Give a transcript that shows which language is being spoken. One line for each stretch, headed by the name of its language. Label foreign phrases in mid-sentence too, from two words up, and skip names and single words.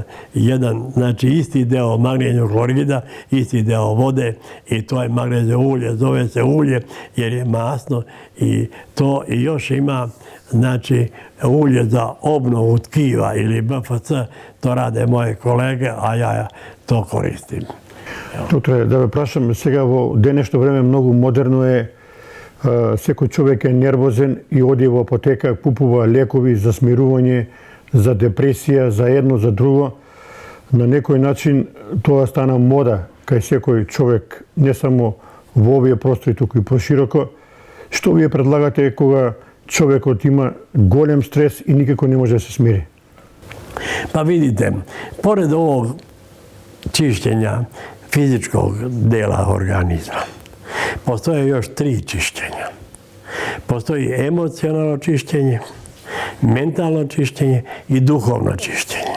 Serbian: Znači isti deo magnezijnog klorida, isti deo vode i to je magnezijno ulje, zove se ulje jer je masno i to i još ima znači ulje za obnovu tkiva ili BFC, to rade moje kolege, a ja to koristim.
Macedonian: Doktore, да ве прашам, сега во денешно време многу модерно е, секој човек е нервозен и оди во апотека, купува лекови за смирување, за депресија, за едно, за друго. На некој начин тоа стана мода кај секој човек, не само во овие простори, туку и пошироко. Што вие предлагате кога човекот има голем стрес и никако не може да се смири?
Serbian: Pa vidite, pored ovog čišćenja fizičkog dela organizma, postoje još 3 čišćenja. Postoji emocionalno čišćenje, mentalno čišćenje i duhovno čišćenje.